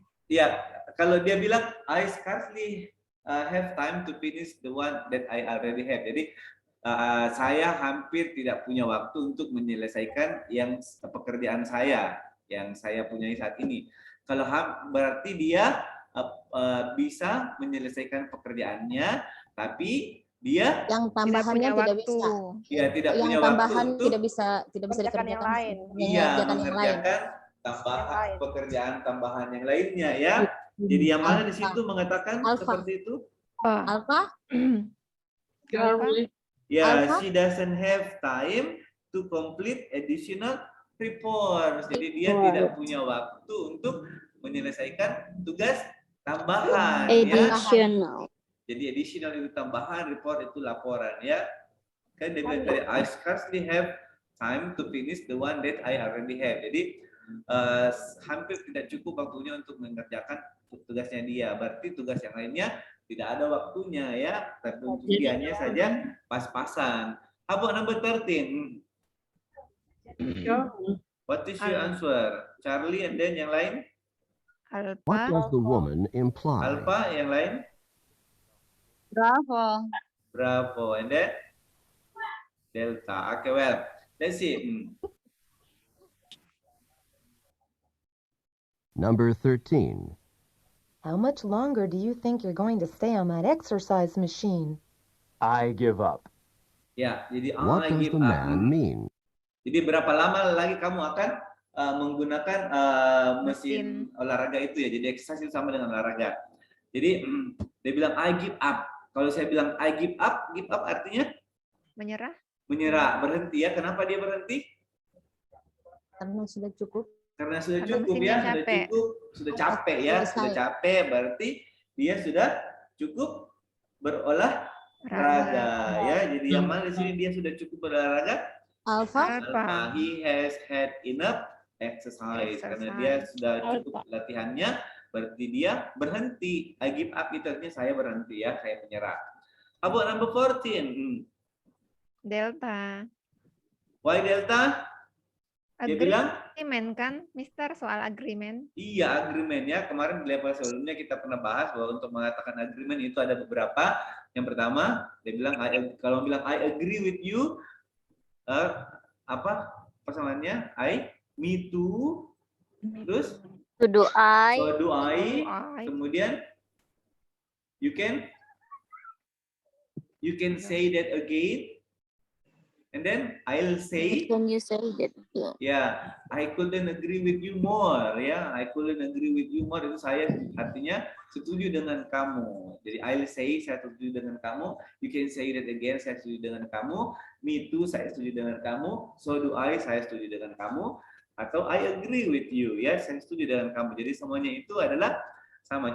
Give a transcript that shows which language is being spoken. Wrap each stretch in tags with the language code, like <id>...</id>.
<id>Ya, kalau dia bilang</id> <en>I scarcely have time to finish the one that I already have.</en> <id>Jadi saya hampir tidak punya waktu untuk menyelesaikan yang pekerjaan saya yang saya punyai saat ini. Kalau berarti dia bisa menyelesaikan pekerjaannya, tapi dia yang tambahannya tidak bisa. Iya, tidak yang punya tambahan waktu untuk tidak bisa dikerjakan yang lain. Iya, mengerjakan pekerjaan tambahan yang lainnya ya. Jadi yang mana di situ mengatakan seperti itu? Alpha?</id> <en>Ya, she doesn't have time to complete additional reports.</en> <id>Jadi dia tidak punya waktu untuk menyelesaikan tugas tambahan.</id> <en>Additional.</en> <id>Ya. Jadi additional itu tambahan, report itu laporan ya. Kan dia bilang tadi</id> <en>I scarcely have time to finish the one that I already have.</en> <id>Jadi hampir tidak cukup waktunya untuk mengerjakan tugasnya dia. Berarti tugas yang lainnya tidak ada waktunya ya. Tapi untuk dianya saja pas-pasan.</id> <en>How about number 13? What is your answer? Charlie and then</en> <id>yang lain?</id> <en>What does the woman imply?</en> <id>Alpha, yang lain?</id> <en>Bravo. Bravo. And then? Delta. Okay, well, let's see. Number 13. How much longer do you think you're going to stay on that exercise machine? I give up.</en> <id>Ya, jadi</id> <en>What I does give the up. man mean?</en> <id>Jadi berapa lama lagi kamu akan menggunakan mesin olahraga itu ya? Jadi exercise itu sama dengan olahraga. Jadi dia bilang</id> <en>I give up.</en> <id>Kalau saya bilang</id> <en>I give up</en> <id>artinya menyerah. Menyerah, berhenti ya. Kenapa dia berhenti? Karena sudah cukup. Karena sudah cukup ya, sudah cukup, sudah capek ya, sudah capek. Berarti dia sudah cukup berolahraga ya. Jadi yang mana di sini dia sudah cukup berolahraga? Alpha.</id> <en>He has had enough exercise.</en> <id>Karena dia sudah cukup latihannya, berarti dia berhenti.</id> <en>I give up</en> <id>itu artinya saya berhenti ya, saya menyerah.</id> <en>How about number 14? Delta. Why delta?</en> <id>Dia bilang Agreement kan, Mister, soal agreement. iya, agreement ya. Kemarin di level sebelumnya kita pernah bahas bahwa untuk mengatakan agreement itu ada beberapa. Yang pertama, dia bilang kalau bilang</id> <en>I agree with you,</en> <id>apa pasangannya?</id> <en>Me too.</en> <id>Terus</id> <en>So do I. so do I.</en> <id>Kemudian</id> <en>you can say that again. And then I'll say, Can you say that? yeah, I couldn't agree with you more.</en> <id>Ya,</id> <en>I couldn't agree with you more</en> <id>itu saya artinya setuju dengan kamu. Jadi</id> <en>I'll say</en> <id>saya setuju dengan kamu.</id> <en>You can say that again,</en> <id>saya setuju dengan kamu.</id> <en>Me too,</en> <id>saya setuju dengan kamu.</id> <en>So do I,</en> <id>saya setuju dengan kamu. Atau</id> <en>I agree with you,</en> <id>ya, saya setuju dengan kamu. Jadi semuanya itu adalah sama.</id>